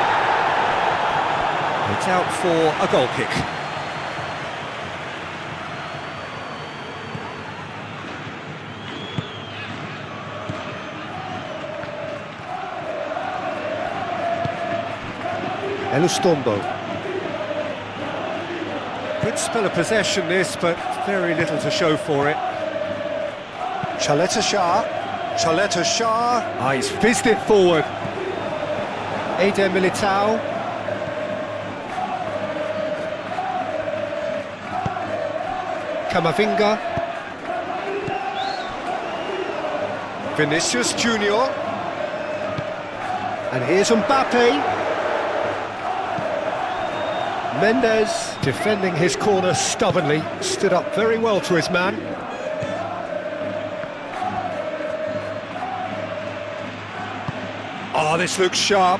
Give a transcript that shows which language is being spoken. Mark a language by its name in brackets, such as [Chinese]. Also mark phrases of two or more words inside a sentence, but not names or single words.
[English] It's out for a goal kick. Elustondo. Good spell of possession this, but very little to show for it. Chaleta Shah. Chaleta Shah. Ah, he's fizzed it forward. Eder Militao. Camavinga. Vinicius Junior. And here's Mbappe. Mendes, defending his corner stubbornly, stood up very well to his man. Oh, this looks sharp.